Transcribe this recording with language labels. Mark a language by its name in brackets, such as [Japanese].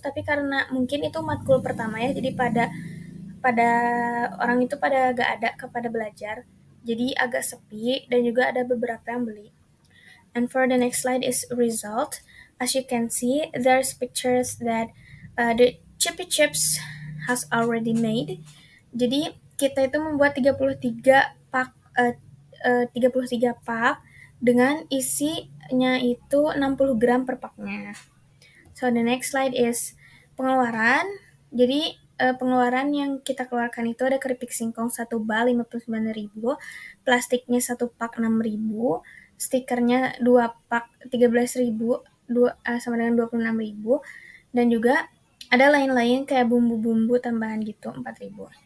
[Indonesian] Tapi karena mungkin itu matkul pertama ya, jadi pada pada orang itu pada gak ada kepada belajar. Jadi agak sepi dan juga ada beberapa yang beli. [English] And for the next slide is result. As you can see, there's pictures that the chippy chips has already made. [Indonesian] Jadi kita itu membuat 33 pak dengan isinya itu 60 gram per paknya. [English] So the next slide is [Indonesian] pengeluaran. Jadi pengeluaran yang kita keluarkan itu ada keripik singkong 1 bal 59.000, plastiknya 1 pak 6.000, stikernya 2 pak 13.000, sama dengan 26.000, dan juga ada lain-lain kayak bumbu-bumbu tambahan gitu 4.000.